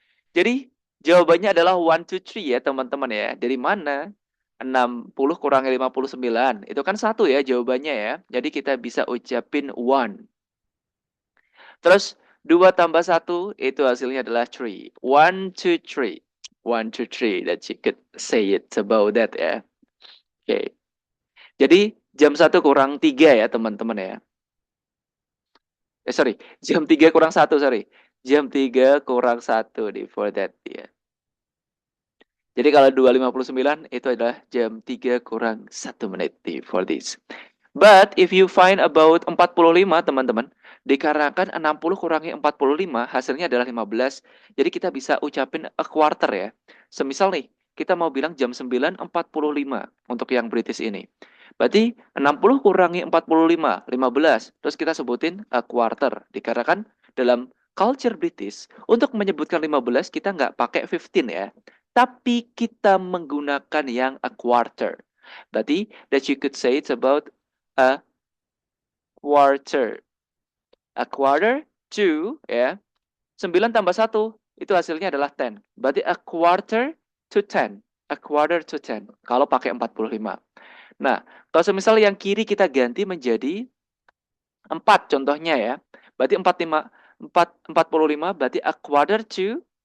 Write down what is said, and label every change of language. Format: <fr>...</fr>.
<id>Jadi, jawabannya adalah 1, 2, 3 ya teman-teman ya. Dari mana? 60 kurangi 59. Itu kan 1 ya jawabannya ya. Jadi kita bisa ucapin 1. Terus 2 tambah 1 itu hasilnya adalah 3. 1, 2, 3. 1, 2, 3.</id> <en>That you could say it about that ya.</en> <id>Oke. Jadi jam 1 kurang 3 ya teman-teman ya. Sorry. Jam 3 kurang 1, sorry. Jam 3 kurang 1 nih for that ya. Jadi kalau 2.59 itu adalah jam 3 kurang 1 menit nih for this.</id> <en>But if you find about</en> <id>45 teman-teman, dikarenakan 60 kurangi 45 hasilnya adalah 15. Jadi kita bisa ucapin a quarter ya. Semisal nih, kita mau bilang jam 9.45 untuk yang British ini. Berarti 60 kurangi 45, 15. Terus kita sebutin a quarter. Dikarenakan dalam culture British, untuk menyebutkan 15 kita nggak pakai 15 ya. Tapi kita menggunakan yang a quarter. Berarti</id> <en>that you could say it's about a quarter. A quarter to, ya.</en> <id>9 tambah 1, itu hasilnya adalah 10. Berarti a quarter to 10. A quarter to 10. Kalau pakai 45. Nah, kalau semisal yang kiri kita ganti menjadi 4 contohnya ya. Berarti 45 berarti a quarter to.</id>